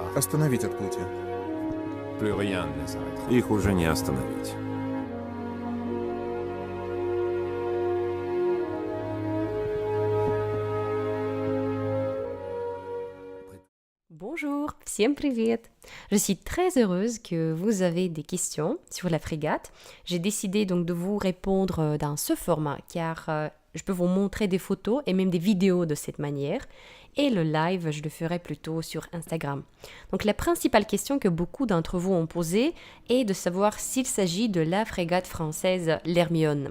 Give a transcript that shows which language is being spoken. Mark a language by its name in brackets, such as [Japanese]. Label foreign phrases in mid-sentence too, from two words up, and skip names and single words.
[Russian] остановить отплытие? [French] Plus rien ne les arrêtera. [Russian] Их уже не остановить. Bonjour, всем привет! [French] Je suis très heureuse que vous avez des questions sur la frégate. J'ai décidé donc de vous répondre dans ce format car je peux vous montrer des photos et même des vidéos de cette manière. Et le live, je le ferai plutôt sur Instagram. Donc la principale question que beaucoup d'entre vous ont posée est de savoir s'il s'agit de la frégate française l'Hermione.